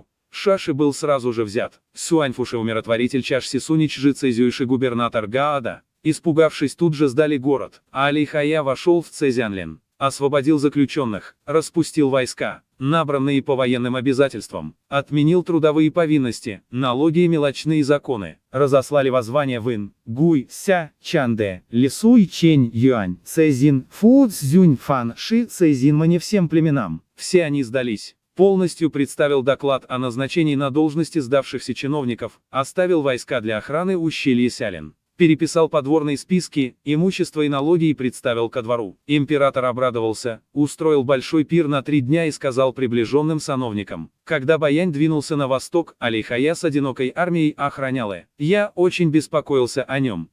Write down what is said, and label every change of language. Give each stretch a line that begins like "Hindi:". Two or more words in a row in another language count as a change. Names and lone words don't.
Russian: Шаши был сразу же взят. Сюаньфуши умиротворитель Чаш Сисунь Чжи Цзюйши губернатор Гаада, испугавшись, тут же сдали город. Али Хая вошел в Цзянлин, освободил заключенных, распустил войска, набранные по военным обязательствам, отменил трудовые повинности, налоги и мелочные законы, разослали воззвания в Ин, Гуй, Ся, Чанде, Лисуй, Чень, Юань, Цзин, Фу, Цзюнь, Фан, Ши, Цзин Мане всем племенам. Все они сдались. Полностью представил доклад о назначении на должности сдавшихся чиновников, оставил войска для охраны ущелья Сялин. Переписал подворные списки, имущество и налоги и представил ко двору. Император обрадовался, устроил большой пир на 3 дня и сказал приближенным сановникам: когда Баянь двинулся на восток, Али Хая с одинокой армией охранял я очень беспокоился о нем.